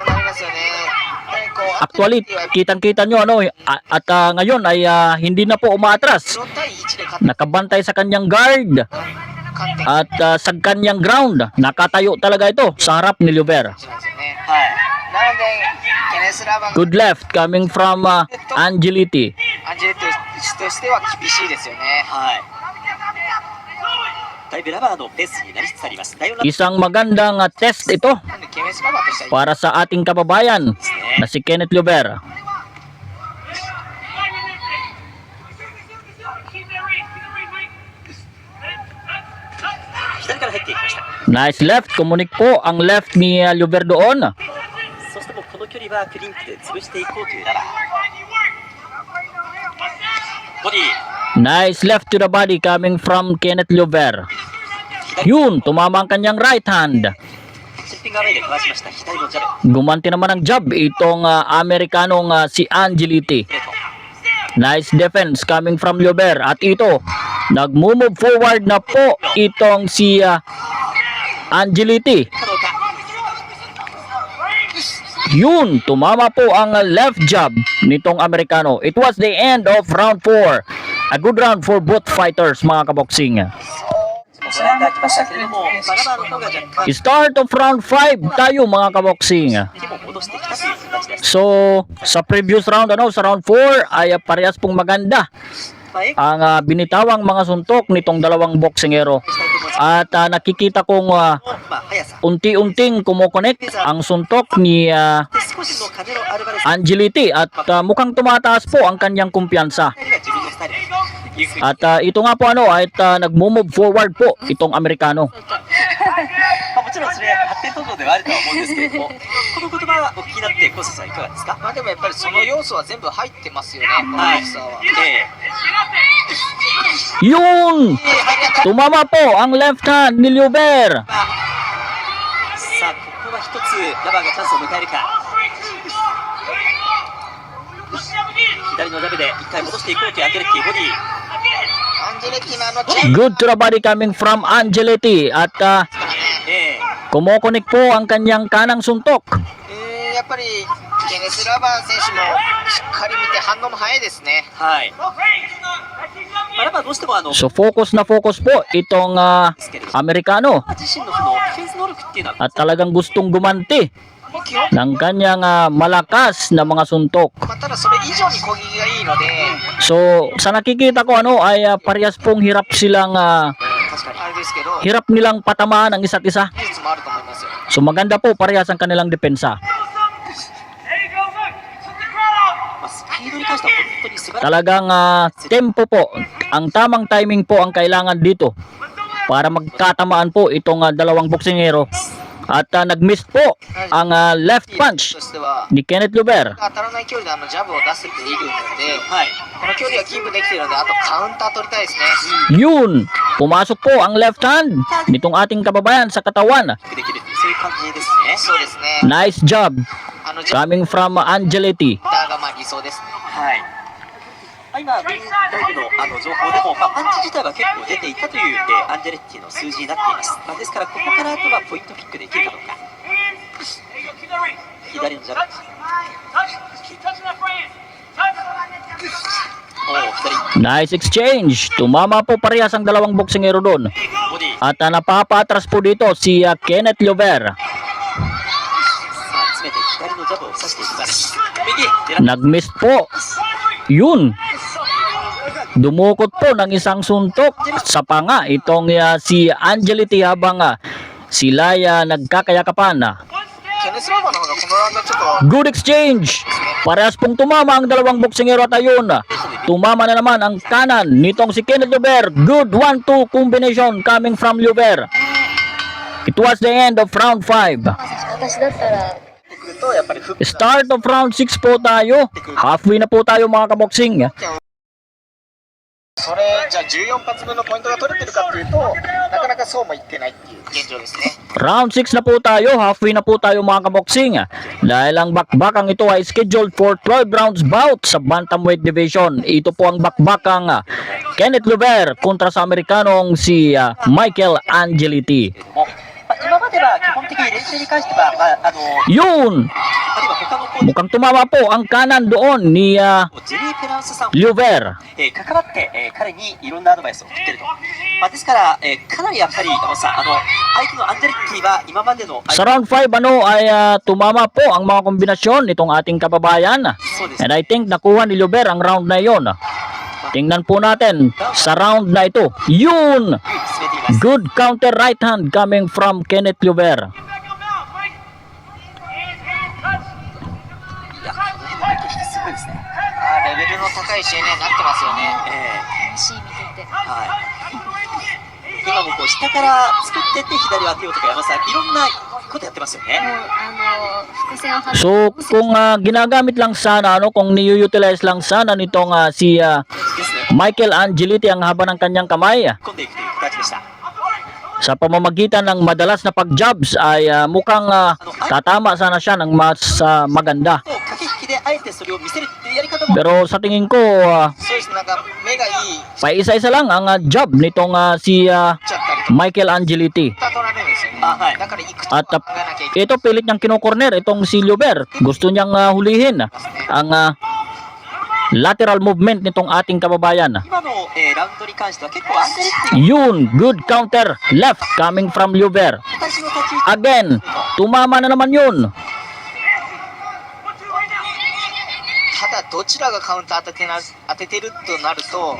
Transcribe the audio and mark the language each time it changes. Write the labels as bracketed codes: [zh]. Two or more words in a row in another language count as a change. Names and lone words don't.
[ja] なりますよね。こう [tl] Actually, kitang-kita nyo at ngayon ay hindi na po umaatras. [ja] 0 対1で勝って [tl] Nakabantay sa kanyang guard [ja] 勝って [tl] at sa kanyang ground. Nakatayo talaga ito sa harap ni Luber. [ja] なんですよね。はい。なのでケネス・ラバン [en] Good left coming from Angeliti. [ja] アンジェレットとしては厳しいですよね。はい。だいぶラバーのペースになりつつあります。第4ラウン [tl] Isang magandang test ito [ja] なんでケネス・ラバンとしては [tl] para sa ating kababayan na si Kenneth Luber. [ja] ド左から入っていきました。 [en] Nice left. [tl] Kumunik po ang left ni Luber doon. [ja] そしてもうこの距離はクリンクで潰していこうというラバー。ボディ [en] Nice left to the body coming from Kenneth Luber. [tl] Yun, tumama ang kanyang [en] right hand. [ja] シッピングアウェイでかわしました。左のジャブ。 [tl] Gumanti naman ng jab itong Amerikanong si Angeliti. [ja] ストレート [en] Nice defense coming from Luber. [tl] At ito, nag-move forward na po itong si Angeliti. [ja] かどうか。 [tl] Yun, tumama po ang [en] left jab [tl] nitong Amerikano. [en] It was the end of round 4. A good round for both fighters, [tl] mga kaboksing. [ja] ご覧いただきましたけれども、ラバーの方が若干 [en] Start of round [tl] 5 tayo, mga kaboksing. [ja] 手も戻してきたという形です。 [tl] So, sa [en] previous round, [tl] sa round 4, ay parehas pong maganda [ja] まあ、エク [tl] ang binitawang mga suntok nitong dalawang boksingero. [ja] したいと思います。 [tl] At nakikita kong [ja] まあ、速さ。 [tl] unti-unting kumukonek ang suntok ni [ja] で、少しのカネロ・アルバレス [tl] Angeliti at mukhang tumataas po ang kanyang kumpiyansa. [ja] が自分のスタイルというふうに [tl] At ito nga po at nag-move forward po itong Amerikano. [ja] まあ、もちろんそれは発展途上ではあるとは思うんですけれども、この言葉はお聞きになってコースさんいかがですか？まあでもやっぱりその要素は全部入ってますよね、このはい。ボクサーは。 [tl] Yun! Tumama po ang [en] left hand [tl] ni Luber. [ja] さあ、ここは一つラバーがチャンスを迎えるか。左のジャブで一回戻していこうというアンジェレッティボディ。アンジェレッティのチェン [en] Good to the body coming from Angeliti. [tl] At kumukonek po ang kanyang kanang suntok. [ja] やっぱりケネス・ラバン選手もしっかり見て反応も早いですね。はい。まあ、ラバーどうしても [tl] So focus na focus po itong Amerikano. [ja] 自身のそのディフェンス能力っていうのは [tl] At talagang gustong gumanti [ja] もう基本、 [tl] ng kanyang malakas na mga suntok. [ja] まあ、ただそれ以上に攻撃がいいので、 [tl] So sa nakikita ko ay parehas pong hirap silang [ja] 確かに。あれですけど、技 [tl] hirap nilang patamaan ang isa't isa. [ja] 術もあると思いますよ。 [tl] So maganda po parehas ang kanilang depensa. [ja] まあ、スピスピードに関しては本当に素晴らしい。 [tl] Talagang tempo po, ang tamang timing po ang kailangan dito para magkatamaan po itong dalawang boksingero. At nag-miss po ang [en] left punch [ja] としては [tl] ni Kenneth Liober. [ja] 当たらない距離でジャブを出せているので、この距離はキープできているので、あとカウンター取りたいですね。 [tl] Yun, pumasok po ang [en] left hand [tl] nitong ating kababayan sa katawan. [ja] できるっていうそういう感じですね。そうですね。 [en] Nice job [ja] ジャブ [en] coming from Angeletti. [ja] が理想ですね。はい。今、リンライブの情報でも、パンチ自体は結構出ていたという、アンジェレッティの数字になっています。ですから、ここからあとはポイントピックできるかどうか。左のジャブ。左。 [en] Nice exchange. [tl] Tumama po parehas ang dalawang boksingero doon. [ja] ボディ。 [tl] At napapatras po dito si Kenneth Liober. [ja] さあ、詰めて左のジャブを刺していきます。右。 [tl] Nag-miss po. Yun. Dumukot po ng isang suntok sa panga itong si Angeletti habang sila nagkakayakapan. [ja] ケネスラバーの方がこのラウンドちょっと [en] Good exchange. [tl] Parehas pong tumama ang dalawang boksingero at ayun. Tumama na naman ang kanan nitong si Kenneth Liober. [en] Good 1-2 combination coming from Liober. It was the end of round 5. [ja] 私だったらとやっぱりフック [en] Start of round [tl] 6 po tayo. Halfway na po tayo mga kaboksing. [ja] それじゃあ14発分のポイントが取れてるかっていうとなかなかそうもいってないっていう現状ですね。 [tl] Round 6 na po tayo. Halfway na po tayo mga kaboksing. Dahil ang bakbakang ito ay [en] scheduled for 12 rounds bout [tl] sa [en] bantamweight division. [tl] Ito po ang bakbakang Kenneth Liober kontra sa Amerikanong si Michael Angeletti. [ja] も、今までは基本的に練習に関しては、 [tl] Yun! [ja] あるいは他のコーチ [tl] Mukhang tumama po ang kanan doon ni [ja] ジェリー・ペランスさん [tl] Liober. [ja] 関わって、彼にいろんなアドバイスを送ってると。ですから、かなりやっぱり相手のアンジェレッティは今までの [tl] Sa round 5 ay tumama po ang mga kombinasyon nitong ating kababayan. [ja] そうです [en] And I think [tl] nakuha ni Liober ang round na yon. Tingnan po natin sa round na ito. Yun! [ja] 進めています。 [en] Good counter right hand coming from Kenneth Liober. [ja] いや、この辺の駆け引きすごいですね。レベルの高い試合にはなってますよね。シーン見ててはい。今もこう下から作ってって左を当てようとか山さんいろんなことやってますよね。もう伏線を張って [tl] So kung ginagamit lang sana, kung ni-utilize lang sana nitong si [ja] ですね。 [tl] Michael Angeletti ang haba ng kanyang kamay, [ja] 込んでいくという形でした。 [tl] sa pamamagitan ng madalas na pag-jabs ay mukhang tatama sana siya ng mas maganda. [ja] と駆け引きであえてそれを見せるっていうやり方も [tl] Pero sa tingin ko, [ja] そうですね。なんか目がいい [tl] paisa-isa lang ang jab nitong si [ja] ちゃったりと [tl] Michael Angeletti. [ja] か取られるんですよね。はい。だからいくつか [tl] At [ja] 考えなきゃいけない [tl] ito pilit niyang kinokorner itong si Liober. Gusto niyang hulihin ang [en] lateral movement [tl] nitong ating kababayan. [ja] 今の、ラウンドに関しては結構アンジェレッティ [tl] Yun, [en] good counter left coming from Liober. [ja] 私の立ち位置 [tl] Again, tumama na naman yun. [ja] ただどちらがカウンター当ててるとなると、